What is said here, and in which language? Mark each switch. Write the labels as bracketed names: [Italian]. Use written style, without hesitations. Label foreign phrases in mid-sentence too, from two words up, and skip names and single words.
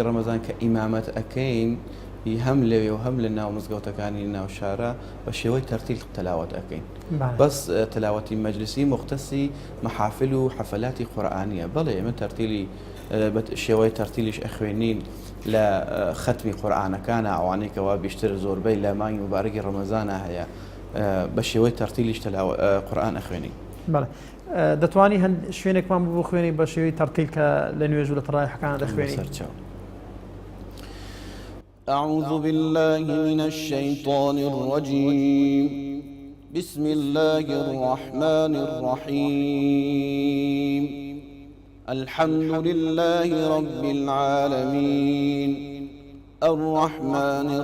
[Central Kurdish] ڕەمەزان کە ئیمامەت ئەکەین هەم لەوێ و هەم لە ناو مزگەوتەکانی ناو شارە بە شێوەی تەرتیل تەلاوەت ئەکەین بەس تەلاوەتی مەجلیسی مختصی مەحافل و حەفەلاتی قورئانیە بەڵێ ئێمە تەرتیلی شێوەی تەرتیلیش ئەخوێنین لە ختمی قورئانەکانە ئەوانەیەکەوە بیشتر زۆربەی لە مانگی مبارەکی ڕەمەزانە هەیە بە شێوەی تەرتیلیش قورئان ئەخوێنین. دەتوانی هەند شوێنێکمان بۆ خوێنی بە شێوەی تەرتیل کە لە نوێژ و لە تەراویحەکانە دەخوێنی؟ [Arabic] أعوذ بالله من الشيطان الرجيم بسم الله الرحمن الرحيم الحمد لله رب العالمين الرحمن